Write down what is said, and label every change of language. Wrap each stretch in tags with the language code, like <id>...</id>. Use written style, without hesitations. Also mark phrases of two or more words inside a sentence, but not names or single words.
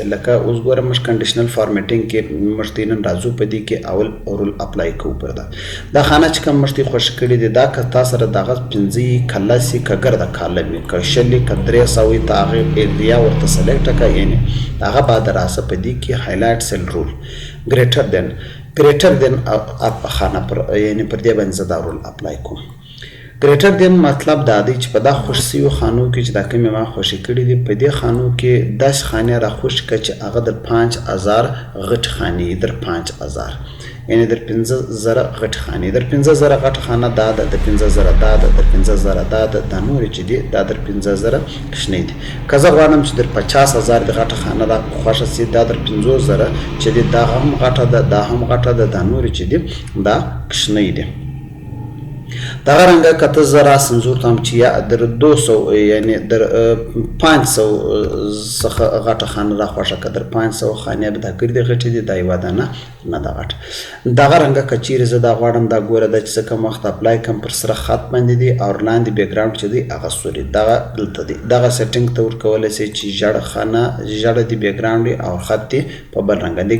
<ps>لکه اوس ګوره موږ</ps> <en>conditional formatting</en> <ps>کې موږ نن راځو په دې کې اول</ps> <en>rule apply</en> <ps>کوو پر دا خانه چې کوم موږ خوښ کړي دي. دا که تا سره دغه 5 کلاسي که ګرده کالم وي که شلي که 300 وي ته هغې ایریا ورته سلیکټ کړه، یعنی هغه بعد راسه په دې کې</ps> <en>highlight cell rule greater than</en> <ps>خانه پر یعنی پر دې باندې زه دا رول اپلای کوم.</ps> <en>greater than</en> <ps>مطلب دا دی چې په دا خوښ سویو خانو کې چې دا کومې ما خوښې کړي دي په دې خانو کې داسې خانې را خوښ کړه چې هغه در 5000 غټ خانې در 5000 یعنی در 15000 غټ خانې در 15000 غټ خانه دا ده، د 15000 دا ده، د 15000 دا ده، دا نورې چې دي دا در 15000 کوچنۍ دي. که زه غواړم چې در 50000 د غټه خانه را خوښه سي، دا در 50000 چې دي دا هم غټه ده، دا هم غټه ده، دا نورې چې دي دا کوچنۍ دي. دغه رنګه که ته زه راسم زه ورته وایم چې یا در 200 یعنی در 500 څخه غټه خانه را خوښه که در 500 خانې به دا کړي دي غټې دي، دا یوه دانه نه ده غټه. دغه رنګه که چیرې زه دا غواړم دا ګوره دا چې څه کوم وخت اپلای کوم پر سره خط باندې دي او لاندې بیکګراونډ چې دی هغه سوري دغه دلته دی. دغه سیټینګ ته ورکولی سئ چې ژړ خانه ژړ دی بیکګراونډ او خط دی په بل رنګه دی.</ps>